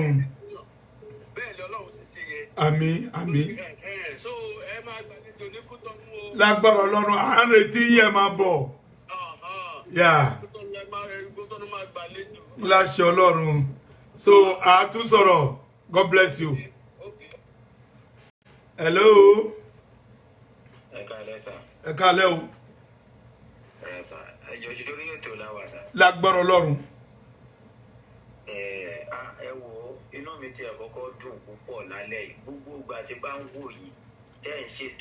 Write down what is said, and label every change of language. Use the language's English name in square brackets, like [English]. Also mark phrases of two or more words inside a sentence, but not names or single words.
[Yoruba] Bẹ́ẹ̀ ni Ọlọ́run sì ṣe yẹ. Àmín àmín. So ẹ máa gbàlejò ní Kútọ́nù o. Lágbọ́rọ̀ Ọlọ́run à ń retí yín máa bọ̀. Kútọ́nù máa gbàlejò. Láṣẹ Ọlọ́run. So a tún sọ̀rọ̀ [English] God bless you. [Yoruba] Hello. Ẹ káalẹ́ sà. Ẹ káalẹ́ o. Ẹ sà. Ẹjọ́ ṣe lórí ètò láwà sà. Lágbọ́rọ̀ Ọlọ́run. Ẹ wo inú mi ti àkọ́kọ́ dùn púpọ̀ lálẹ́ yìí gbogbo ìgbà tí bá ń wò yìí tẹ́ ń ṣètò.